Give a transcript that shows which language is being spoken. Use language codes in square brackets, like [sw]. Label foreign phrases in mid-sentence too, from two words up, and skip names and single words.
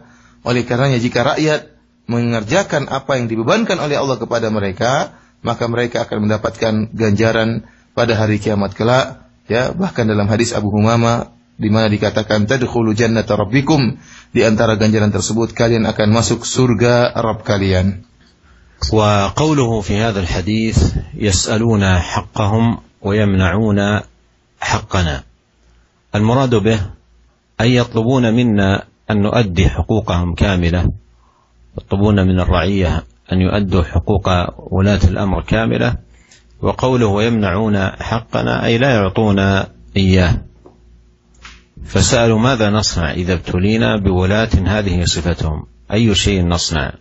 [id] Oleh karenanya jika rakyat mengerjakan apa yang dibebankan oleh Allah kepada mereka, maka mereka akan mendapatkan ganjaran pada hari kiamat kelak. Ya, bahkan dalam hadis Abu Humamah di mana dikatakan [ar] تدخلون جنة ربكم, [id] di antara ganjaran tersebut kalian akan masuk surga Rabb kalian. [ar] وقوله في هذا الحديث يسألون حقهم ويمنعون حقنا. المراد به أي يطلبون منا أن نؤدي حقوقهم كاملة. يطلبون من الرعية أن يؤدوا حقوق ولاة الأمر كاملة. وقوله ويمنعون حقنا أي لا يعطون إياه. فسألوا ماذا نصنع إذا ابتلينا بولاة هذه صفتهم، أي شيء نصنع؟